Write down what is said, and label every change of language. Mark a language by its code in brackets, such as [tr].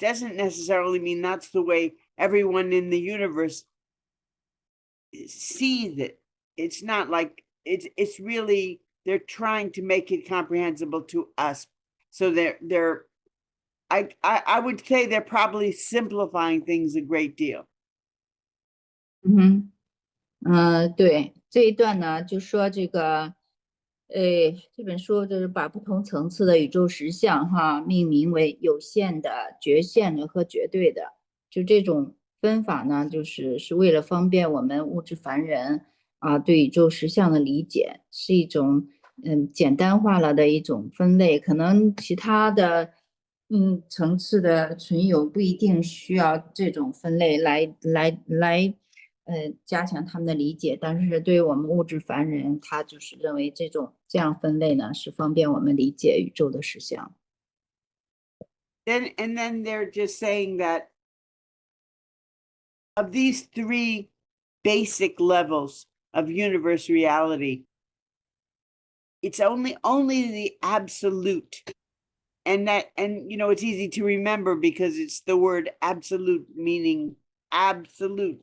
[en] It doesn't necessarily mean that's the way everyone in the universe sees it. It's not like, it's really, they're trying to make it comprehensible to us. So I would say they're probably simplifying things a great deal. [zh] 对，这一段呢，就说这个，这本书就是把不同层次的宇宙实相命名为有限的、绝限的和绝对的。就这种分法呢，是为了方便我们物质凡人对宇宙实相的理解，是一种简单化了的一种分类，可能其他的层次的存有不一定需要这种分类来加强他们的理解，但是对于我们物质凡人，他就是认为这样分类呢是方便我们理解宇宙的实相。 [en] Then they're just saying that of these three basic levels of universe reality, it's only the absolute. And it's easy to remember because it's the word absolute, meaning absolute.